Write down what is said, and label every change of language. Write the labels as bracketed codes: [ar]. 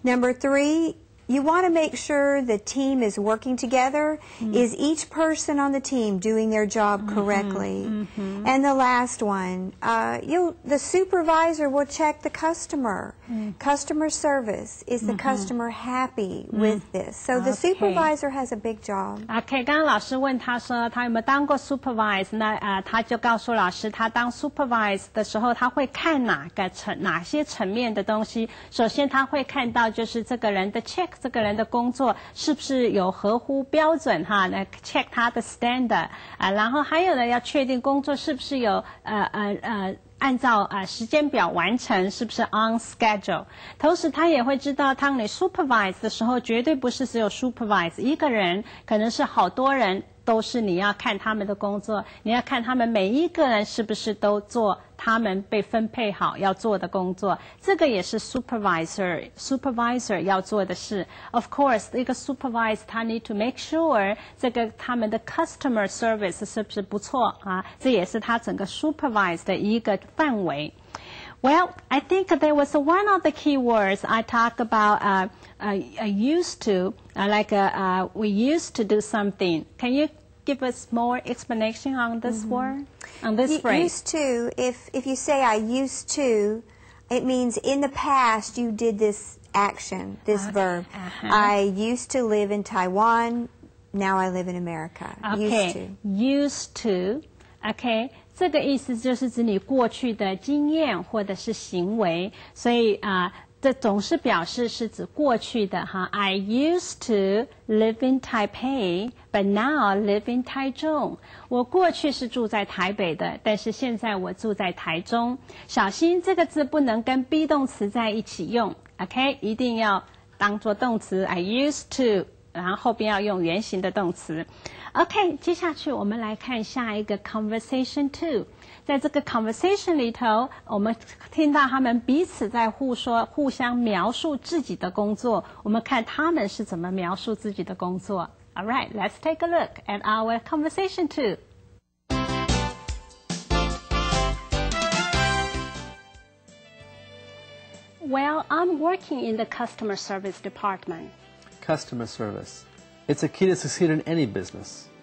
[en] Number 3, you want to make sure the team is working together. Is each person on the team doing their job correctly? And the last one, the supervisor will check the customer. Customer service. Is the customer happy with this? So the supervisor has a big job. [zh] OK, 刚刚老师问他说他有没有当过 supervise， 那他就告诉老师他当 supervise 的时候他会看哪些层面的东西。首先他会看到就是这个人的 check。这个人的工作是不是有合乎标准哈？来 check 他的 standard 然后还有呢，要确定工作是不是有按照时间表完成，是不是 [en] on schedule？ [zh] 同时他也会知道，当你 supervise 的时候，绝对不是只有 supervise 一个人，可能是好多人。都是你要看他们的工作，你要看他们每一个人是不是都做他们被分配好要做的工作，这个也是 supervisor 要做的事。 [en] Of course， [zh] 一个 supervisor 他 [en] need to make sure [zh] 这个他们的 customer service 是不是不错这也是他整个 supervise 的一个范围。 [en] Well, I think there was one of the key words I talked about used to, we used to do something. Can you give us more explanation on this word, on this phrase? Used to, if you say I used to, it means in the past you did this action, this verb. I used to live in Taiwan, now I live in America. Okay, used to, okay. [zh] 这个意思就是指你过去的经验或者是行为，所以这总是表示是指过去的哈。 [en] I used to live in Taipei, but now live in Taichung. [zh] 我过去是住在台北的，但是现在我住在台中。小心这个字不能跟 be 动词在一起用 ，OK？一定要当作动词 I used to， 然后后边要用原形的动词。 OK， 接下去我们来看下一个 conversation 2。在这个 conversation 里头，我们听到他们彼此在互相描述自己的工作。我们看他们是怎么描述自己的工作。 [en] All right, let's take a look at our conversation 2. Well, I'm working in the customer service department. Customer service. It's a key to succeed in any business.